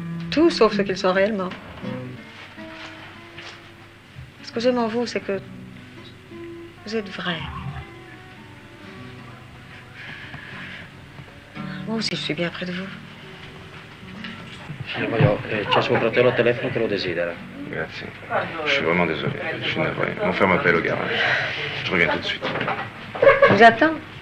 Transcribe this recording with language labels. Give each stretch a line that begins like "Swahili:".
French: Tout sauf ce qu'ils sont réellement. Ce que j'aime en vous, c'est que vous êtes vrai. Moi aussi, je suis bien près de vous.
Italian: Signor Vaillant, c'è suo fratello al telefono che lo desidera. Grazie.
French: Je suis vraiment désolé. Je suis navré. Mon frère m'appelle au garage. Je reviens tout de suite. Je vous attends.